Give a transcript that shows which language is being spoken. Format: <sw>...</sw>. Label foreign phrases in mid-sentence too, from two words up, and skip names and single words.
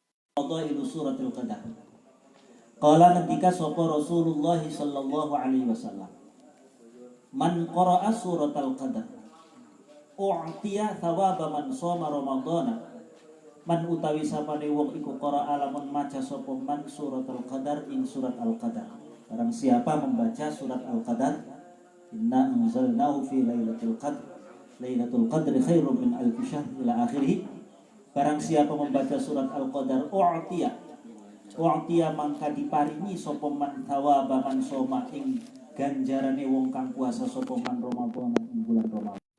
<ar>فضائل سورة القدر قال</ar> <jv>ngendika sapa</jv> <ar>رسول الله صلى الله عليه وسلم. من قرأ سورة القدر أعطي ثواب من صام رمضان.</ar> <jv>Man utawi sapane wong iku qara'a lamun maca sapa man</jv> <ar>سورة القدر</ar> <jv>ing surat al-qadar.</jv> <id>Barang siapa membaca surat al-qadar,</id> <ar>إنا أنزلناه في ليلة القدر. ليلة القدر خير من ألف شهر إلى آخره.</ar> <id>Barang siapa membaca surat al-qadar</id> <jv>u'tiya mangka diparingi sapa man</jv> <ar>ثواب من صام</ar> <jv>ing ganjarane wong kang puasa sapa man Ramadan ing bulan Ramadan.</jv>